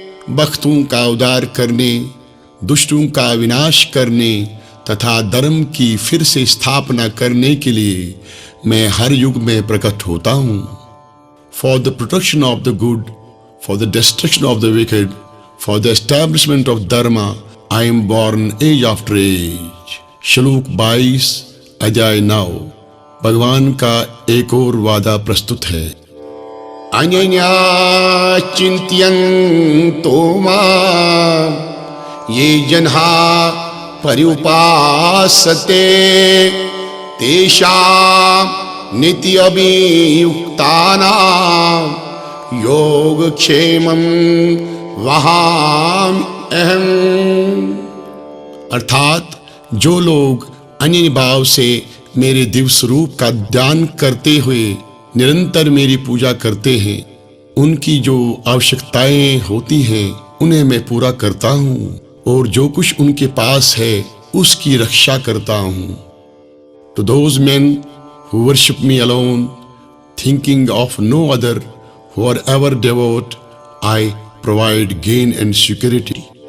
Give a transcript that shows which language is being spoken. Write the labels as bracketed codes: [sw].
[hi] भक्तों का उद्धार करने, दुष्टों का विनाश करने तथा धर्म की फिर से स्थापना करने के लिए मैं हर युग में प्रकट होता हूँ। [en] For the protection of the good, for the destruction of the wicked, for the establishment of dharma, I am born age after age. [hi] श्लोक 22 अध्याय 9। भगवान का एक और वादा प्रस्तुत है। [sa] अनन्या चिंत्यन्तो मां ये जनाः पर्युपासते तेषां नित्यभियुक्तानां योगक्षेमं वहाम्यहम्। [hi] अर्थात जो लोग अन्य भाव से मेरे दिव्य स्वरूप का ध्यान करते हुए निरंतर मेरी पूजा करते हैं, उनकी जो आवश्यकताएं होती हैं उन्हें मैं पूरा करता हूँ और जो कुछ उनके पास है उसकी रक्षा करता हूँ। [en] To those men who worship me alone, thinking of no other, who are ever devout, I provide gain and security.